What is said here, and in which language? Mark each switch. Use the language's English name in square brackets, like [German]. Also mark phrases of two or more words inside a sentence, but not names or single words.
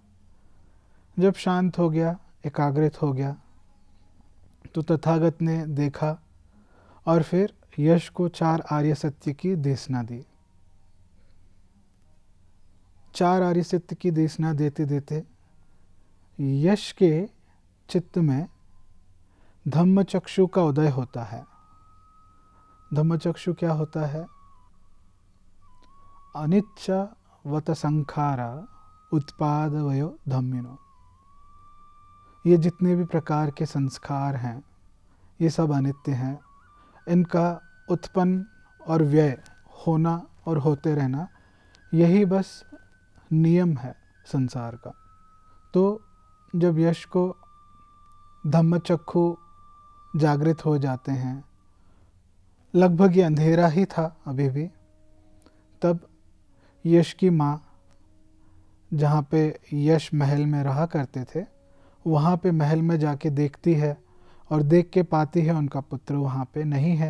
[Hindi] जब शांत हो गया, एकाग्रित हो गया तो तथागत ने देखा और फिर यश को 4 आर्य सत्य की देशना दी। 4 आर्य सत्य की देशना देते देते यश के चित्त में धम्मचक्षु का उदय होता है। धम्मचक्षु क्या होता है? [Pali] अनिच्छ संखारा उत्पादवयो धम्मिनो। [Hindi] ये जितने भी प्रकार के संस्कार हैं ये सब अनित्य हैं, इनका उत्पन्न और व्यय होना और होते रहना यही बस नियम है संसार का। तो जब यश को धम्मचक्षु जागृत हो जाते हैं, लगभग ये अंधेरा ही था अभी भी, तब यश की माँ जहाँ पे यश महल में रहा करते थे वहाँ पे महल में जाके देखती है और देख के पाती है उनका पुत्र वहाँ पे नहीं है।